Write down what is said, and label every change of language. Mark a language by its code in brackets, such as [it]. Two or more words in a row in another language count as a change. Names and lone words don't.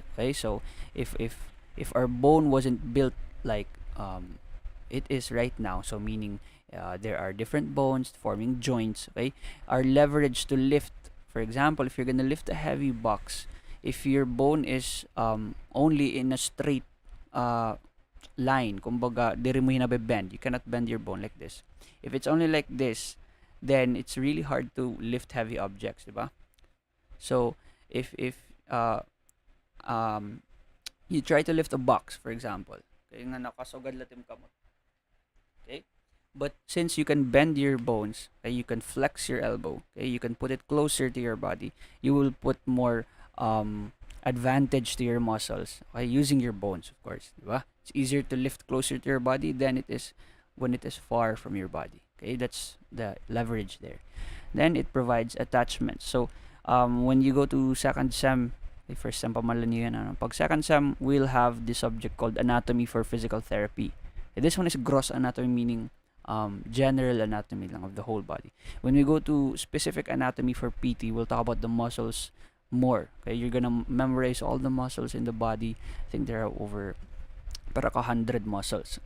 [en] Okay, so if our bone wasn't built like it is right now, so meaning there are different bones forming joints. Okay, our leverage to lift, for example, if you're gonna lift a heavy box, if your bone is only in a straight uh, line, [war] kumbaga, diri mo hinabebend. [en] You cannot bend your bone like this. If it's only like this, then it's really hard to lift heavy objects, diba? So, if um, you try to lift a box, for example, [war] kaya nga nakasugad latim kamot. [en] Okay? But since you can bend your bones, okay, you can flex your elbow, okay, you can put it closer to your body, you will put more advantage to your muscles, okay, using your bones, of course, diba? It's easier to lift closer to your body than it is when it is far from your body. Okay, that's the leverage there. Then it provides attachments. So when you go to second sem, okay, first sem [tl] pa man lang yun, ano? [en] Pag second sem, we'll have the subject called anatomy for physical therapy. Okay, this one is gross anatomy, meaning general anatomy lang of the whole body. When we go to specific anatomy for PT, we'll talk about the muscles more. Okay, you're gonna memorize all the muscles in the body. I think there are over [war] para ka [en] 100 muscles.